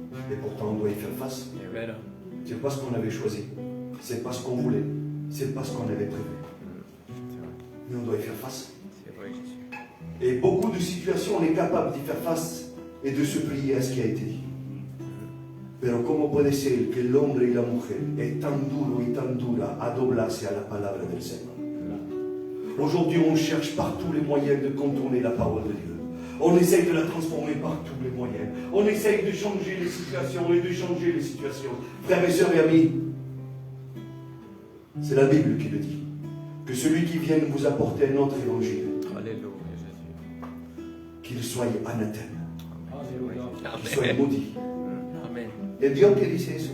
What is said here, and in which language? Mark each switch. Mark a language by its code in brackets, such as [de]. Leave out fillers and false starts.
[fr] Et pourtant on doit y faire face. C'est pas ce qu'on avait choisi. C'est pas ce qu'on voulait. C'est pas ce qu'on avait prévu. Mais on doit y faire face. Et beaucoup de situations, on est capable d'y faire face et de se plier à ce qui a été dit. [es] Pero ¿cómo puede ser que el hombre y la mujer es tan duro y tan dura a doblarse a la palabra del Señor? [fr] Aujourd'hui, on cherche par tous les moyens de contourner la parole de Dieu. On essaye de la transformer par tous les moyens. On essaye de changer les situations et de changer les situations. Frères et sœurs et amis, c'est la Bible qui le dit. Que celui qui vienne vous apporter un autre évangile, qu'il soit anathème, qu'il soit maudit. Et Dieu qui dit ça.